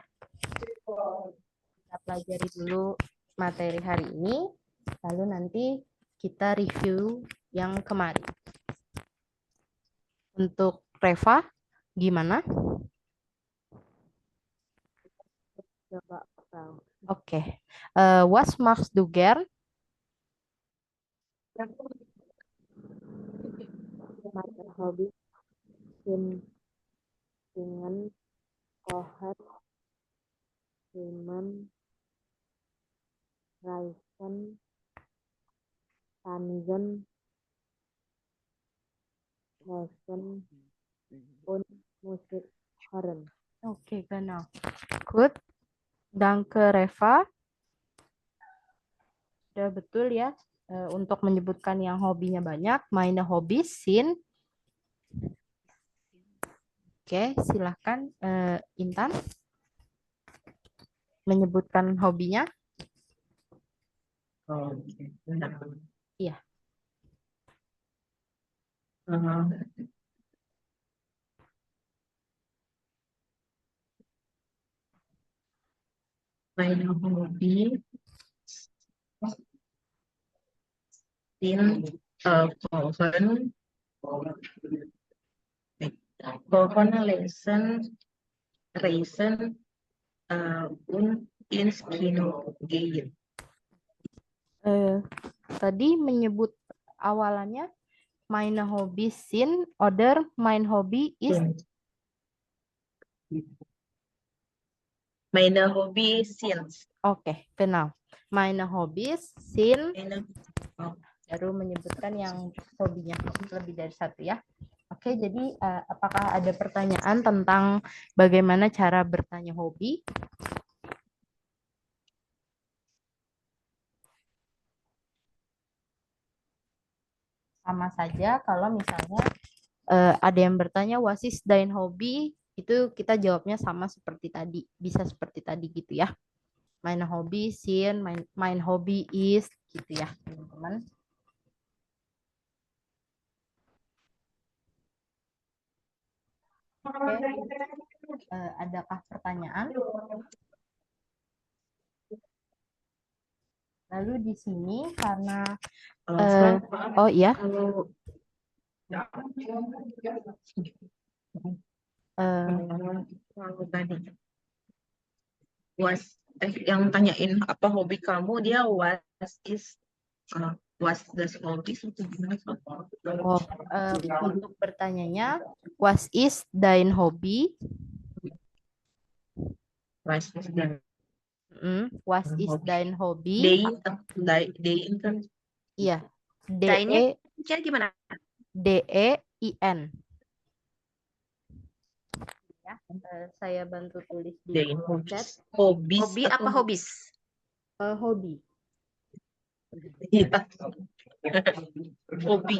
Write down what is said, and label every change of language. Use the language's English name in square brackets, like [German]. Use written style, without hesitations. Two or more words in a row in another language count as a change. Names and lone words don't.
[Indonesian] Kita pelajari dulu materi hari ini, lalu nanti kita review yang kemarin. Untuk Reva, gimana? Oke. [German] Was machst du gern? Meine Hobbys sind singen, kochen, schwimmen, reisen, tanzen, Lesen und Musik hören. Oke, genau. Good. Danke, Reva. [Indonesian] Sudah betul ya. Untuk menyebutkan yang hobinya banyak. [German] Meine Hobbys sind. [Indonesian] Oke, silahkan Intan. Menyebutkan hobinya. Oke, bentar. Iya. [German] Meine Hobby sind Kochen, Kochen, Lesen, Reisen, und ins Kino gehen. [Indonesian] Tadi menyebut awalannya [German] meine Hobbys sind oder mein Hobby ist. Meine Hobby sind. Oke, genau. Meine Hobbys sind. Meine, [Indonesian] Baru menyebutkan yang hobinya lebih dari satu ya. Oke, jadi apakah ada pertanyaan tentang bagaimana cara bertanya hobi? Sama saja kalau misalnya ada yang bertanya [English] what is dein hobby, [Indonesian] itu kita jawabnya sama seperti tadi, bisa seperti tadi gitu ya. [German] Mein Hobby sind, mein Hobby is [Indonesian] gitu ya, teman-teman. Oke. Adakah pertanyaan? Lalu di sini karena oh iya. kalau kalau tadi yang tanyain apa hobi kamu, dia [English] what does hobby [Indonesian] itu gimana? Untuk bertanyanya [English] what is dein hobby? What is the What is dein hobby? [Indonesian] day kan? Iya. Dainnya cari gimana? DEIN. Ya, saya bantu tulis di Day chat. Hobbies Hobi apa hobis? Hobi. Iya. Hobi.